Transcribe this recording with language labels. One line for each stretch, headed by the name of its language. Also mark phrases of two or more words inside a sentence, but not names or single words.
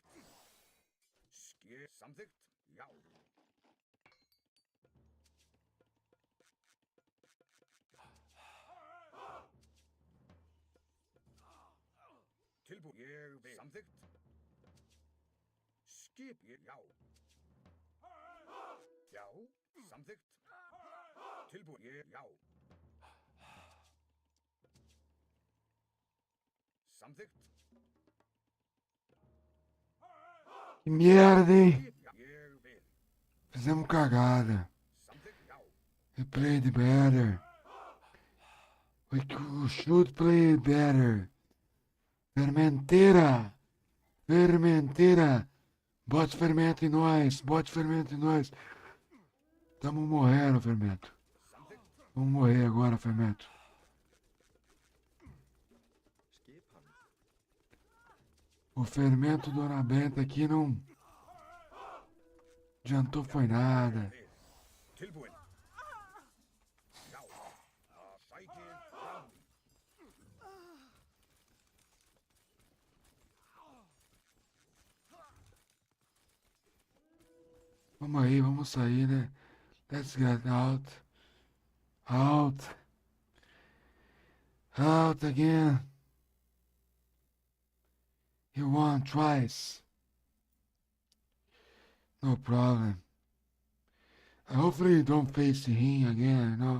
Icelandic: Skip. Samþykkt. Já. Tilbúin. Ég vil. Samþykkt. Skip. Já. Já. Samþykkt. Tilbúin. Já. Samþykkt.
Portuguese: Que merda, hein?
Icelandic: Ég vil.
Portuguese: Fizemos cagada.
Icelandic: Samþykkt. Já.
English: We played better. We should play better.
Portuguese: Fermenteira. Fermenteira. Bote fermento em nós. Bote fermento em nós. Tamo morrendo, fermento. Vamos morrer agora, fermento.
Icelandic: Skipan.
Portuguese: O fermento do Dona Benta aqui não adiantou foi nada.
Icelandic: Tilbúin. Já. Sækið. Fram.
Portuguese: Vamos aí, vamos sair, né?
English: Let's get out. Out. Out again. You won twice. No problem. Hopefully you don't face him again, you know.